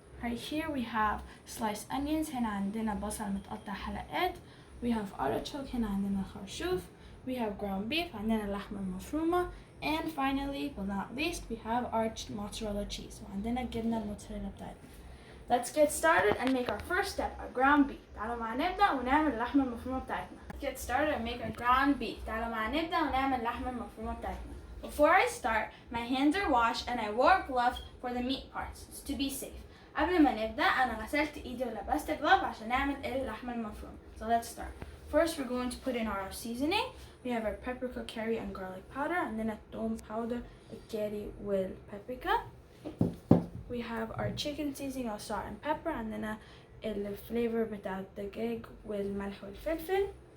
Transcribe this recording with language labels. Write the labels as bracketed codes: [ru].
[en] Right here we have sliced onions. [ar] هنا عندنا بصل متقطع حلقات. [en] We have artichoke. [ar] هنا عندنا خرشوف. [en] We have ground beef. [ar] عندنا اللحمه المفرومه. [en] And finally, but not least, we have our mozzarella cheese. [ar] وعندنا جبنة الموتزاريلا بتاعتنا. [en] Let's get started and make our first step, our ground beef. [ar] تعالوا معنا نبدأ ونعمل اللحمة المفرومة بتاعتنا. [en] Let's get started and make our ground beef. [ar] تعالوا معنا نبدأ ونعمل اللحمة المفرومة بتاعتنا. [en] Before I start, my hands are washed and I wore gloves for the meat parts to be safe. [ar] قبل ما نبدأ أنا غسلت إيدي ولبست glove عشان نعمل اللحمة المفرومة. [en] So let's start. First, we're going to put in our seasoning. We have our paprika, curry, and garlic powder, and then a tom powder, a curry with paprika. We have our chicken seasoning of salt and pepper, and then the flavor [ar] بتاع الدجاج والملح والفلفل.